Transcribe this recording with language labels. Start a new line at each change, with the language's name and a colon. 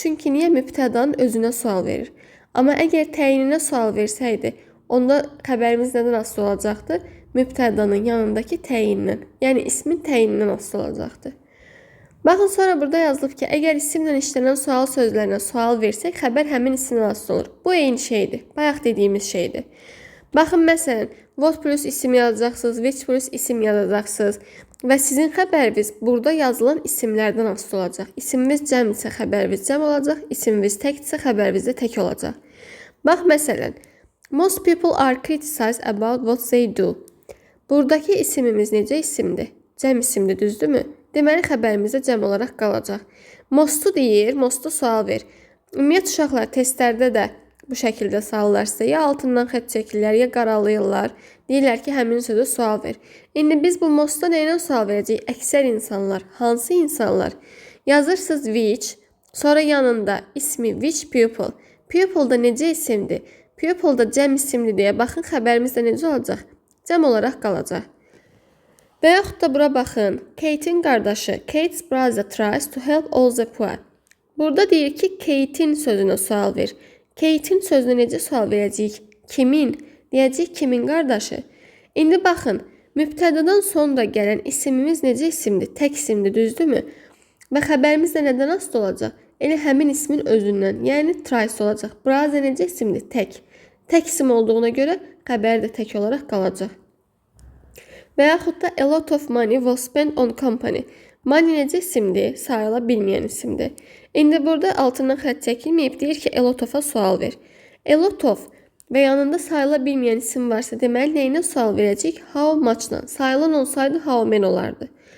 Azerbaijani: Çünki niyə mübtədanın özünə sual verir? Amma əgər təyininə sual versəydi, onda xəbərimiz nədən asılı olacaqdı? Mübtədanın yanındakı təyindən, yəni ismin təyinindən asılı olacaqdı. Baxın, sonra burada yazılıb ki, əgər isimlə işlənən sual sözlərinə sual versək, xəbər həmin isimdən asılı olur. Bu eyni şeydir, bayaq dediyimiz şeydir. Baxın, məsələn, what plus isim yazacaqsınız, which plus isim yazacaqsınız və sizin xəbəriniz burada yazılan isimlərdən asılı olacaq. İsimimiz cəm isə xəbəriniz cəm olacaq, isimimiz tək isə xəbəriniz də tək olacaq. Bax, məsələn,
English: most people are criticized about what they do.
Azerbaijani: Buradakı isimimiz necə isimdir? Cəm isimdir, düzdürmü? Deməli, xəbərimiz də cəm olaraq qalacaq. Most'u deyir, most'a sual ver. Ümumiyyət, uşaqlar testlərdə də bu şəkildə suallar sizə ya altından xətt çəkirlər, ya qaralayırlar. Deyirlər ki, həmin sözə sual ver. İndi biz bu most'a nə ilə sual verəcəyik? Əksər insanlar. Hansı insanlar? Yazırsınız which, sonra yanında ismi
English: which pupil.
Azerbaijani: Pupil da necə isimdir? Pupil da cəm isimli deyə. Baxın, xəbərimiz də necə olacaq? Cəm olaraq qalacaq. Və yaxud da bura baxın. Kate'in qardaşı,
English: Kate's brother tries to help all the poor.
Azerbaijani: Burada deyir ki, Kate'in sözünə sual ver. Kate'in sözünə necə sual verəcəyik? Kimin? Deyəcəyik kimin qardaşı? İndi baxın, mübtədadan sonra gələn isimimiz necə isimdir? Tək isimdir, düzdürmü? Və xəbərimiz də nədən asılı olacaq? Elə həmin ismin özündən, yəni tries olacaq. Brother necə isimdir? Tək. Tək isim olduğuna görə xəbər də tək olaraq qalacaq. Və yaxud da
English: a lot of money was spent on company.
Azerbaijani: Money necə isimdir? Sayıla bilməyən isimdir. İndi burada altından xətt çəkilməyib, deyir ki,
English: a lot of-
Azerbaijani: a sual ver.
English: A lot of
Azerbaijani: və yanında sayıla bilməyən isim varsa, deməli, nəyinə sual verəcək?
English: How much-la.
Azerbaijani: Sayılan olsaydı,
English: how many
Azerbaijani: olardı.